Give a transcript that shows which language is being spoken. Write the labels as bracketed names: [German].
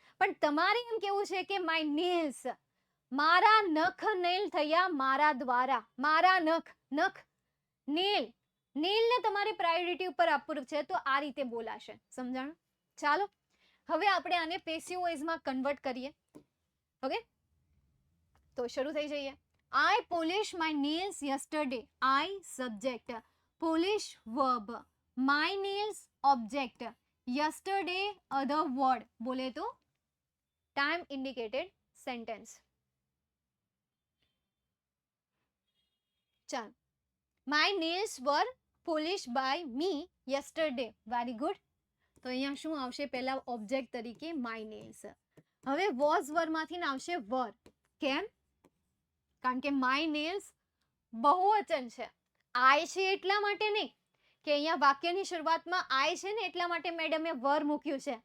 [Gujarati] પણ તમારે એમ કેવું છે કે માય નેલ્સ, મારા નખ નેલ થયા મારા દ્વારા, મારા નખ નેલને તમારે પ્રાયોરિટી ઉપર આપવું છે, તો આ રીતે બોલાશે. સમજાણું? ચાલો, હવે આપણે આને પેસિવ વોઇસમાં કન્વર્ટ કરીએ. ઓકે, તો શરૂ થઈ જઈએ. [English] I polished my nails yesterday. I subject. Polish verb. My nails object. Yesterday other word. [Hindi] बोले तो [English] time indicated sentence. [Hindi] चल. [English] My nails were polished by me yesterday. Very good. [Gujarati] તો અહીંયા શું આવશે? પહેલા ઓબ્જેક્ટ તરીકે [English] my nails. [Gujarati] હવે was વર્ડમાંથી આવશે were. કેમ? કારણ કે [English] my nails [Gujarati] બહુવચન છે. I છે એટલા માટે નહીં કે અહીંયા વાક્યની શરૂઆતમાં I છે ને એટલા માટે મેડમે were મૂક્યું છે.